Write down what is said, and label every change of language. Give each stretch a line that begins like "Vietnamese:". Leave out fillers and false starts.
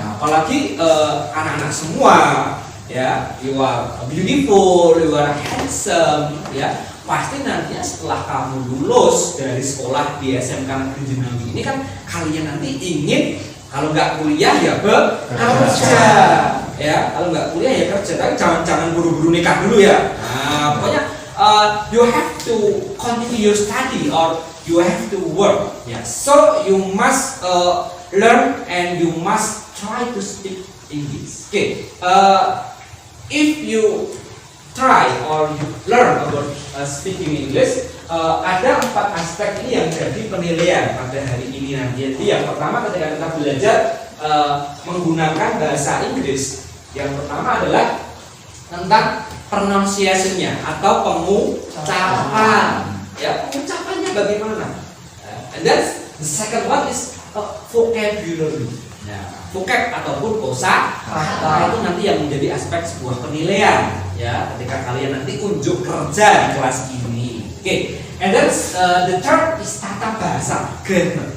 Indonesian: Apalagi anak-anak semua,
English: you are beautiful, you are handsome,
Indonesian: pasti nantinya setelah kamu lulus dari sekolah di SMK Negeri Jambi ini kan kalian nanti ingin kalau nggak kuliah ya bekerja, kalau nggak kuliah ya kerja, tapi jangan buru-buru nikah dulu ya. Nah, pokoknya
English: you have to continue your study or you have to work. So you must learn and you must try to speak English. Okay, if you try or you learn about speaking English,
Indonesian: ada 4 aspek ini yang jadi penilaian pada hari ini nanti. Jadi yang pertama ketika kita belajar menggunakan bahasa Inggris, yang pertama adalah tentang pronunciation-nya atau pengucapan. Pengucapannya bagaimana?
English: And then the second one is vocabulary.
Indonesian: Vocab ataupun kosakata itu nanti yang menjadi aspek sebuah penilaian ketika kalian nanti unjuk kerja di kelas ini.
English: Okay, and then the third is tata bahasa, grammar.